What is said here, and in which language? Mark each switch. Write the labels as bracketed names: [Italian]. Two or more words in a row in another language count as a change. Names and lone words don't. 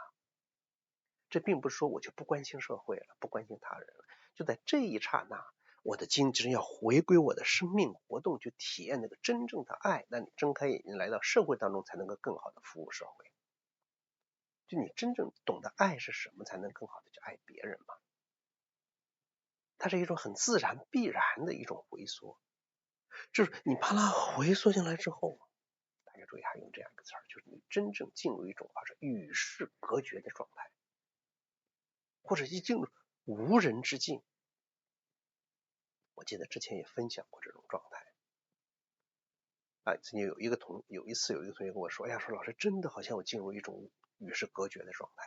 [Chinese] 這並不是說我就不關心社會了，不關心他人了，就在這一剎那，我的精神要回歸我的生命活動，去體驗那個真正的愛。那你睜開眼睛來到社會當中，才能夠更好的服務社會。就你真正懂得愛是什麼，才能更好的去愛別人嘛。它是一種很自然必然的一種回縮，就是你把它回縮進來之後，大家注意還用這樣一個詞兒，就是你真正進入一種與世隔絕的狀態，或者一進入無人之境。我記得之前也分享過這種狀態。曾經有一次有一個同學跟我說，哎呀，說老師真的好像我進入一種與世隔絕的狀態。